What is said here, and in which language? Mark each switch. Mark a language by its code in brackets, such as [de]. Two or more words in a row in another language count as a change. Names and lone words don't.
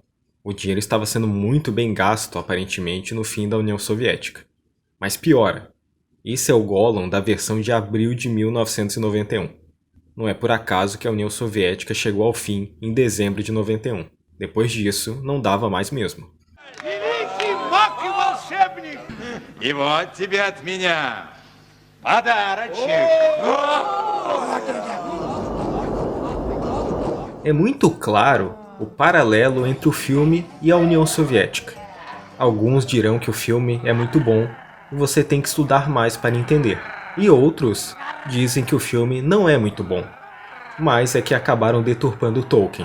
[pt] O dinheiro estava sendo muito bem gasto, aparentemente, no fim da União Soviética. Mas piora, esse é o Gollum da versão de abril de 1991. Não é por acaso que a União Soviética chegou ao fim em dezembro de 91. Depois disso, não dava mais mesmo. [ru] И вот тебе от меня подарочек. [pt] É muito claro o paralelo entre o filme e a União Soviética. Alguns dirão que o filme é muito bom, e você tem que estudar mais para entender. E outros dizem que o filme não é muito bom, mas é que acabaram deturpando Tolkien.